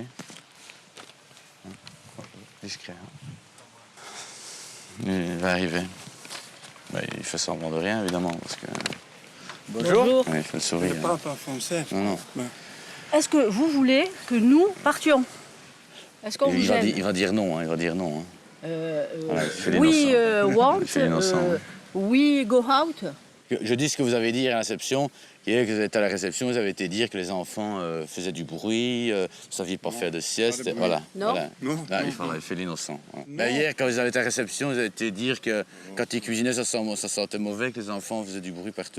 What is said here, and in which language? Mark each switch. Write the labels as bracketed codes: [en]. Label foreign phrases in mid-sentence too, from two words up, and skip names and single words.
[fr] Hein. Discret. Hein. Il va arriver. Ben, il fait semblant de rien, évidemment, parce que... Bonjour. Oui, il fait le sourire. Je parle pas français. Non. Est-ce que vous voulez que nous partions? Est-ce qu'on vous Il gêne? va dire non, hein, il va dire non. Hein. Voilà, il fait [en] We [fr] l'innocent. [en] want, [fr] Il fait l'innocent, ouais. [en] we go out. [fr] Je dis ce que vous avez dit à la réception, qui est que vous êtes à la réception, vous avez été dire que les enfants faisaient du bruit, vous ne saviez pas faire de sieste. pas de bruit. Voilà. Non. Voilà. Non, Là, non, il fait l'innocent. Ouais. Ben, hier, quand vous avez été à la réception, vous avez été dire que quand ils cuisinaient, ça sentait mauvais, que les enfants faisaient du bruit partout.